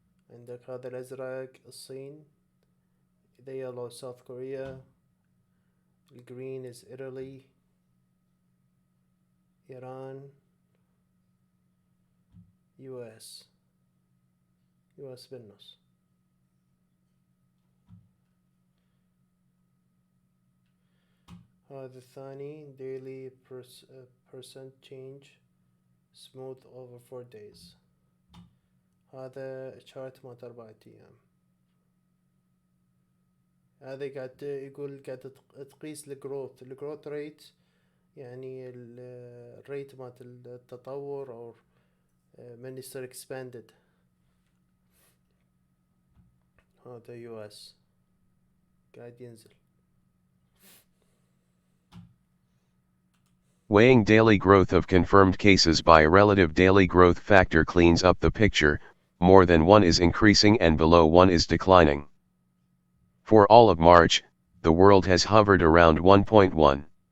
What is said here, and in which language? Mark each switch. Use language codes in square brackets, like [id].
[ar] عندك هذا الأزرق الصين، [en] the yellow South Korea, the green is Italy, Iran, US [ar] بالنص. هذا الثاني [en] daily percent change smooth over 4 days. [ar] هذا chart مات 4 أيام. هذا قاعد يقول قاعد تقيس الجروث ريت، يعني الريت مات التطور أو من يصير expanded. هذا US قاعد ينزل. [en] Weighing daily growth of confirmed cases by a relative daily growth factor cleans up the picture. More than 1 is increasing and below 1 is declining. For all of March, the world has hovered around 1.1.